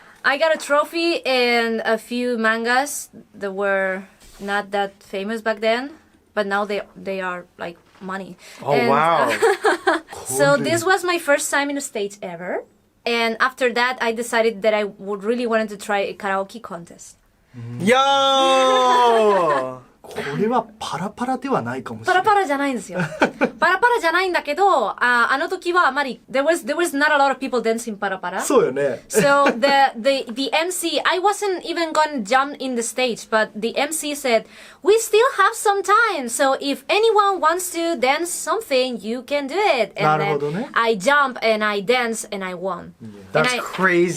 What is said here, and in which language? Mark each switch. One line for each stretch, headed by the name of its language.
English: I got a trophy and a few mangas that were not that famous back then, but now they are like money. Oh And, wow. So this was my first time in the States ever. And after that, I decided that I would really wanted to try a karaoke contest. Yo!
Japanese: これはパラパラではないかもしれない。パラパラじゃないんですよ。パラパラじゃないんだけど、あの時はあまり、
English: there was not a lot of people dancing
Japanese: パラパラ。そうよね。
English: So the MC, I wasn't even gonna jump in the stage, but the MC said, we still have some time, so if anyone wants to dance something, you can do it. And
Japanese: なるほどね。
English: then I jump and I dance and I won. That's and I, crazy.